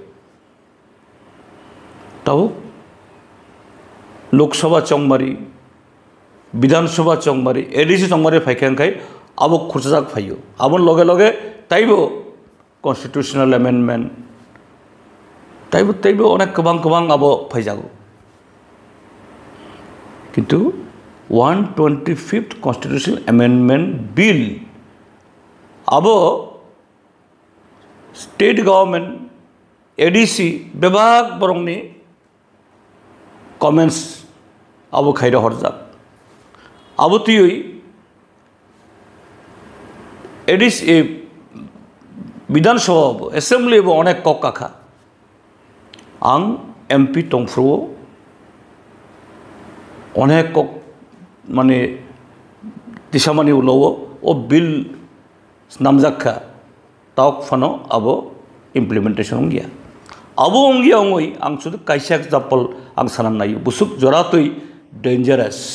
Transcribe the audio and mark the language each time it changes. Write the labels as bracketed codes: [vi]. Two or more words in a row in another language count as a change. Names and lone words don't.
[trp] ताव लोकसभा चंमारी विधानसभा चंमारी ADC चंमारी फायखांखाय अब खुर्चाक फायो अब लगे ताइबो [en] constitutional amendment [trp] ताइबो अनेक गोबां अब फायजागो किन्तु [en] 125th constitutional amendment bill [trp] अब [en] state government [trp] ADC विभाग बरंगनि कमेंट्स अब खाइर हरजाक अब तुई ADC विधानसभा एसेंब्ली अनेक कक्का आं MP टंफ्रो अनेक कक माने दिशामानि उलावो ओ बिल नामजाखा ताक फानो अब इम्प्लीमेंटेशन होंगिया अब होंगिया होंगई आं सुद काइसा एग्जाम्पल आं सानना नायो बुसुक जरातै डेंजरस